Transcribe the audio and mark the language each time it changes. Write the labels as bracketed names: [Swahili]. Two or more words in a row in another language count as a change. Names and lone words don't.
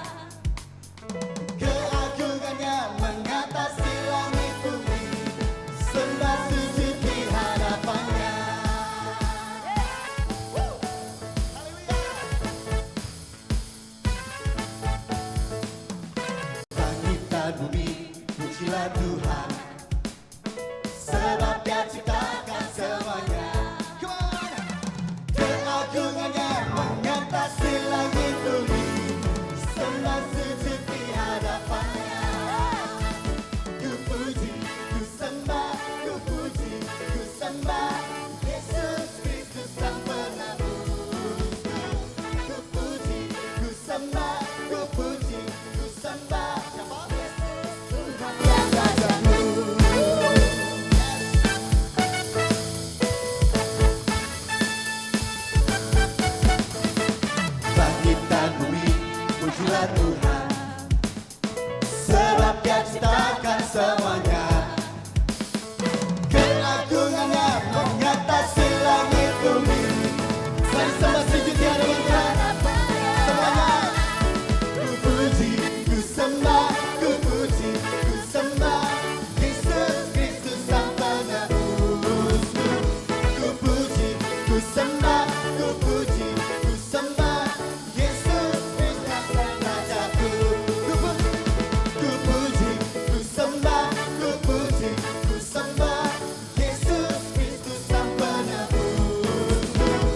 [Indonesian] Keagungannya mengatasi langit bumi, sembah sujud di hadapannya. Langit dan bumi, pujilah Tuhan, sebab Dia ciptakan semuanya. [English] Come on. [Indonesian] Keagungannya mengatasi langit bumi, sembah sujud di hadapannya. Ku puji, ku sembah, ku puji, ku sembah Yesus Kristus Sang Penebus. Ku puji, ku sembah, ku puji, ku sembah siapa? Tuhan yang Rajamu. Langit dan bumi, pujilah Tuhan, sebab Dia ciptakan semuanya. Keagungannya mengatasi langit bumi. Mari sembah sujud di hadapan Tuhan. Semuanya. Ku puji, ku sembah, ku puji, ku sembah Yesus Kristus Sang Penebusku. Ku puji, ku sembah, ku puji, ku sembah Yesus Kristus Sang Rajaku. Ku puji, ku sembah, ku puji, ku sembah Yesus Kristus Sang Penebusku.